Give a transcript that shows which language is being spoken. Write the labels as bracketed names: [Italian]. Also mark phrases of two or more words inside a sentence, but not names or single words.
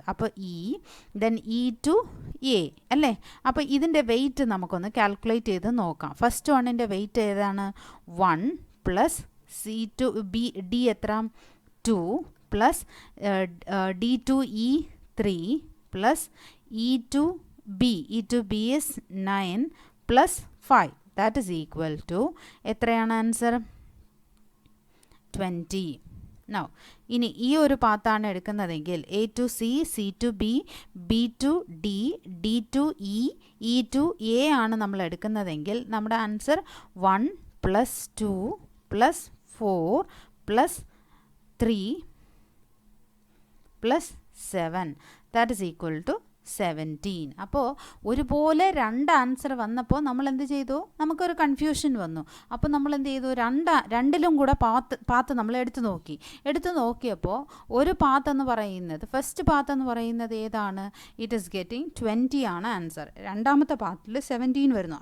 [English] അപ്പോൾ E, then E to A അല്ലേ? [Malayalam] അപ്പോൾ ഇതിൻ്റെ വെയിറ്റ് നമുക്കൊന്ന് കാൽക്കുലേറ്റ് ചെയ്ത് നോക്കാം. ഫസ്റ്റ് വണ്ണിൻ്റെ വെയിറ്റ് ഏതാണ്? 1 [English] plus C to B D [Malayalam] എത്ര? [English] 2 plus D to E 3 plus E to B. E to B is 9 plus 5. That is equal to, [Malayalam] എത്രയാണ് ആൻസർ? 20. Now, ഇനി ഈ ഒരു പാത്താണ് എടുക്കുന്നതെങ്കിൽ [English] A to C, C to B, B to D, D to E, E to A [Malayalam] ആണ് നമ്മൾ എടുക്കുന്നതെങ്കിൽ നമ്മുടെ ആൻസർ [English] 1 plus 2 plus 4 plus 3 plus 7. That is equal to 17. [Malayalam] അപ്പോൾ ഒരുപോലെ രണ്ട് ആൻസർ വന്നപ്പോൾ നമ്മൾ എന്ത് ചെയ്തു? നമുക്കൊരു കൺഫ്യൂഷൻ വന്നു. അപ്പോൾ നമ്മൾ എന്ത് ചെയ്തു? രണ്ടിലും കൂടെ പാത്ത് നമ്മൾ എടുത്തു നോക്കിയപ്പോൾ ഒരു പാത്ത് എന്ന് പറയുന്നത്, [English] first path [Malayalam] എന്ന് പറയുന്നത് ഏതാണ്? [English] it is getting [Malayalam] 20 ആണ് ആൻസർ. രണ്ടാമത്തെ പാത്തിൽ 17 വരുന്നു.